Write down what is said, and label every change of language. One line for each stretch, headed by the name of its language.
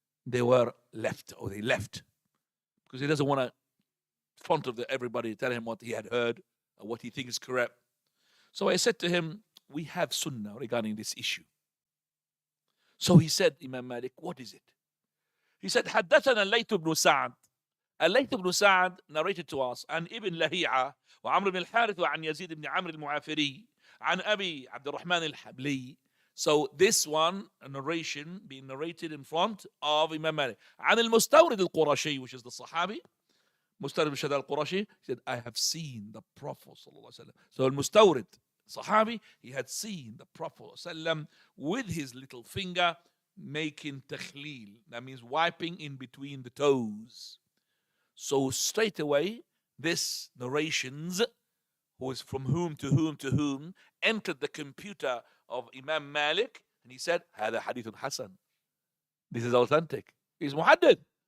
English: they were left, or they left, because he doesn't want to in front of everybody tell him what he had heard or what he thinks is correct. So I said to him, we have sunnah regarding this issue. So he said, Imam Malik, what is it? He said,
Arabic: حدثنا الليث بن سعد. الليث بن سعد
English: narrated to us
Arabic: عن ابن لهيعة وعمرو بن الحارث وعن يزيد بن عمرو المعافري عن أبي عبد الرحمن الحبلي.
English: So this one, a narration being narrated in front of Imam Malik.
Arabic: عن المستورد القرشي,
English: which is the Sahabi. مستورد بن شداد القرشي, he said, I have seen the Prophet صلى الله عليه وسلم. So المستورد, Sahabi, he had seen the Prophet ﷺ with his little finger making takhleel. That means wiping in between the toes. So straight away, this narrations, who is from whom to whom to whom, entered the computer of Imam Malik, and he said,
Arabic: هذا حديث حسن.
English: This is authentic. He's muhaddith.